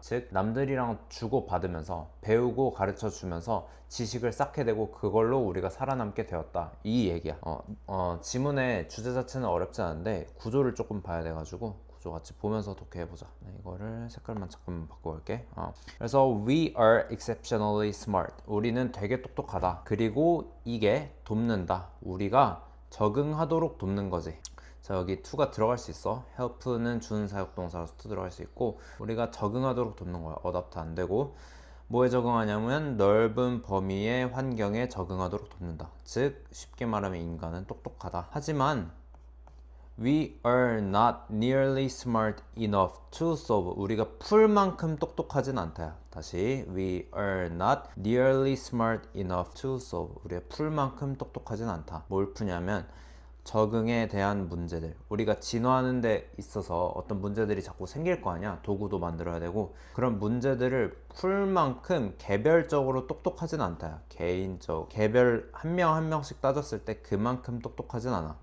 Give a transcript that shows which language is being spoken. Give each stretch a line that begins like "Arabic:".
Korean: 즉, 남들이랑 주고받으면서 배우고 가르쳐주면서 지식을 쌓게 되고 그걸로 우리가 살아남게 되었다, 이 얘기야. 지문의 주제 자체는 어렵지 않은데 구조를 조금 봐야 돼가지고 구조 같이 보면서 독해해보자. 이거를 색깔만 잠깐 바꿔볼게. 그래서
English: we are exceptionally smart.
Korean: 우리는 되게 똑똑하다. 그리고 이게 돕는다. 우리가 적응하도록 돕는 거지. 자, 여기 to가 들어갈 수 있어. help는 준사역동사라서 to 들어갈 수 있고, 우리가 적응하도록 돕는 거야. adapt 안 되고. 뭐에 적응하냐면 넓은 범위의 환경에 적응하도록 돕는다. 즉, 쉽게 말하면 인간은 똑똑하다. 하지만
English: we are not nearly smart enough to solve.
Korean: 우리가 풀 만큼 똑똑하진 않다. 다시,
English: we are not nearly smart enough to solve.
Korean: 우리가 풀 만큼 똑똑하진 않다. 뭘 푸냐면 적응에 대한 문제들, 우리가 진화하는 데 있어서 어떤 문제들이 자꾸 생길 거 아니야. 도구도 만들어야 되고. 그런 문제들을 풀 만큼 개별적으로 똑똑하진 않다. 개별 한 명 한 명씩 따졌을 때 그만큼 똑똑하진 않아.